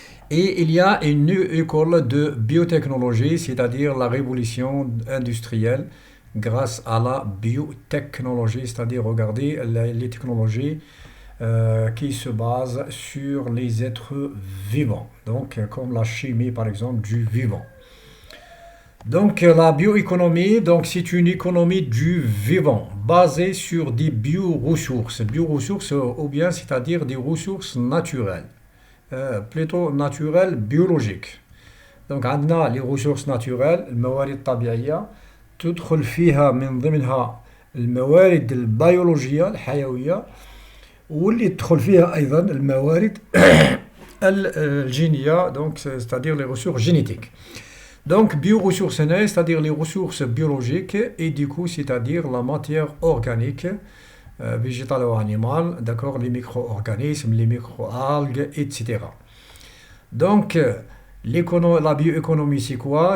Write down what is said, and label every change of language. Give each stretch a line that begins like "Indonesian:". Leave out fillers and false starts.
French: Et il y a une école de biotechnologie, c'est-à-dire la révolution industrielle grâce à la biotechnologie, c'est-à-dire regardez les technologies qui se basent sur les êtres vivants, donc comme la chimie par exemple du vivant. Donc la bioéconomie, donc c'est une économie du vivant basée sur des bioressources, ou bien c'est-à-dire des ressources naturelles, plutôt naturelles biologiques. Donc on a les ressources naturelles,
Arabic: الموارد الطبيعية تدخل فيها من ضمنها الموارد البيولوجية الحيوية واللي تدخل فيها أيضا الموارد الجينية
French: donc c'est-à-dire les ressources génétiques. Donc bioressources, c'est-à-dire les ressources biologiques et du coup c'est-à-dire la matière organique végétale ou animale, d'accord, les micro-organismes, les micro-algues, etc. Donc la bioéconomie c'est quoi?